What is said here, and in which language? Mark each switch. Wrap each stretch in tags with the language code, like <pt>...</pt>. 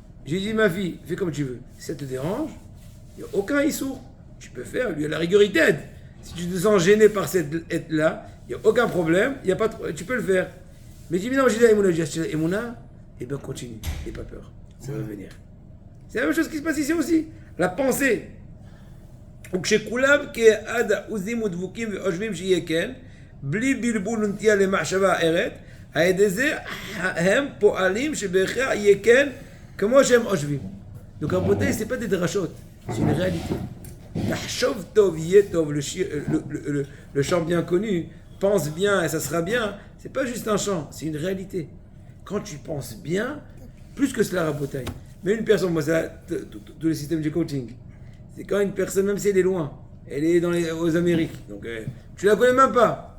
<fr>J'ai dit ma fille, fais comme tu veux. Si ça te dérange, il n'y a aucun issour. Tu peux faire, lui à la rigueur il t'aide. Si tu te sens gêné par cette aide-là, il n'y a aucun problème, tu peux le faire. Mais dis-moi, non, j'ai dit à Emouna, Emouna, eh bien continue, n'aie pas peur, ça va venir. C'est la même chose qui se passe ici aussi. La pensée.</fr> <he>וכשכולם כאחד עוזים ודבוקים וחושבים שיהיה כן, בלי בלבול ונטייה למחשבה אחרת, על ידי זה הם פועלים שבהכרח יהיה כן כמו שהם חושבים.</he> <fr>Donc רבותיי, c'est pas des drachotes, c'est une réalité.</fr> <he>תחשוב טוב יהיה טוב,</he> <fr>le chant bien connu, pense bien et ça sera bien, c'est pas juste un chant, c'est une réalité. Quand tu penses bien, plus que cela rebotaille. Mais une personne, moi c'est tous les systèmes de coaching, c'est quand une personne, même si elle est loin, elle est aux Amériques, donc tu la connais même pas.</fr>